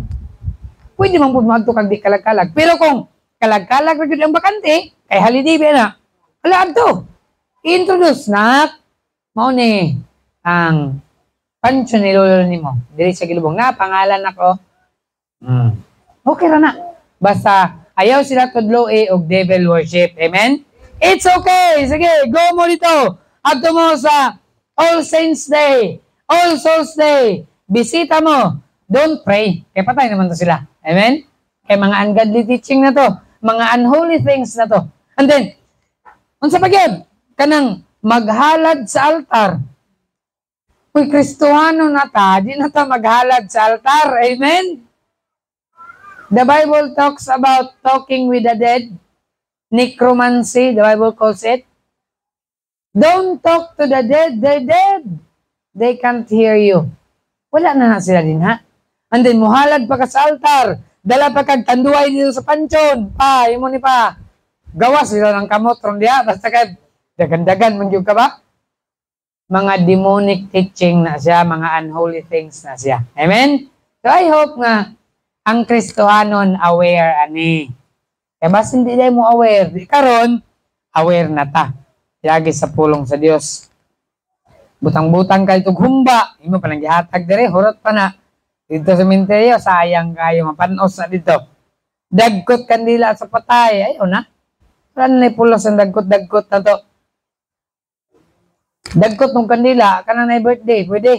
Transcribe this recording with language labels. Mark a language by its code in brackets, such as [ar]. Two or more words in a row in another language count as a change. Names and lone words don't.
[ceb] Pwede man pud maadtog kag di kalag-kalag. Pero kung kalag-kalag ra gyud ang bakante, kay holiday ba na. Ala adto. Introduce na mao ni ang pansyon ni lolo nimo. Diri sa gilubong na pangalan nako. Okay ra na. Basta ayaw sila tudloe og [en] devil worship. [ceb] Amen? [en] It's okay. [ceb] Sige, go mo dito. Adto mo sa All Saints Day, All Souls Day. Bisita mo. [en] Don't pray. [ceb] Kaya patay naman to sila. Amen? Kaya mga [en] ungodly teaching [ceb] na to. [en] Mga unholy things [ceb] na to. [en] And then, [ceb] unsa pa gyud? Kanang maghalad sa altar. Uy, Kristohano na ta. Di na ta maghalad sa altar. Amen? [en] The Bible talks about talking with the dead. Necromancy, the Bible calls it. Don't talk to the dead. They're dead. They can't hear you. [ceb] Wala na sila din, ha? [en] And then, [ceb] muhalad pa ka sa altar. Dala pa kag tanduay dito sa pansyon. Pa, imo ni pa. Gawas sila ng kamot ron diya. Basta kag dagan-dagan man yung ka ba? Mga [en] demonic teaching [ceb] na siya. Mga [en] unholy things [ceb] na siya. Amen? So, [en] I hope [ceb] nga ang Kristohanon aware ani. Kaya basta [tl] hindi tayo [ceb] mo aware. Karon aware na ta. Lagi sa pulong sa Dios. Butang-butang kayo itong humba. Imo pa nang gihatag dire, hurot pa na. Dito sa minteryo, sayang kayo. Mapanos na dito. Dagkot kandila sa patay. Ayaw na. Saan na pulos ang dagkot-dagkot na to? Dagkot ng kandila, kanang na birthday, pwede.